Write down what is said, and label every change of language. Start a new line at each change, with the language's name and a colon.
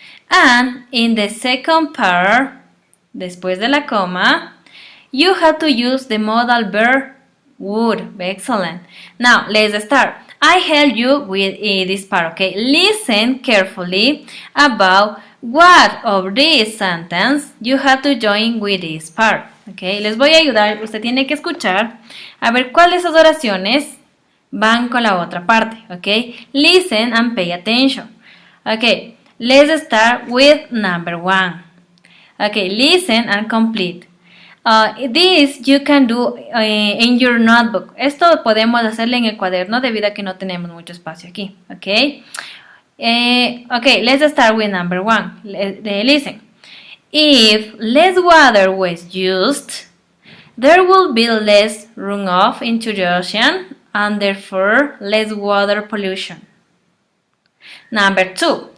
English: And in the second part,
Spanish: después de la coma,
English: you have to use the modal verb would. Excellent. Now, let's start. I help you with this part, okay? Listen carefully about what of this sentence you have to join with this part, okay?
Spanish: Les voy a ayudar. Usted tiene que escuchar a ver cuáles de esas oraciones van con la otra parte, okay?
English: Listen and pay attention. Okay. Let's start with number 1. Okay, listen and complete. This you can do in your notebook.
Spanish: Esto podemos hacerlo en el cuaderno debido a que no tenemos mucho espacio aquí.
English: Okay. Okay, let's start with number 1. Listen. If less water was used, there will be less runoff into the ocean and therefore less water pollution. Number 2.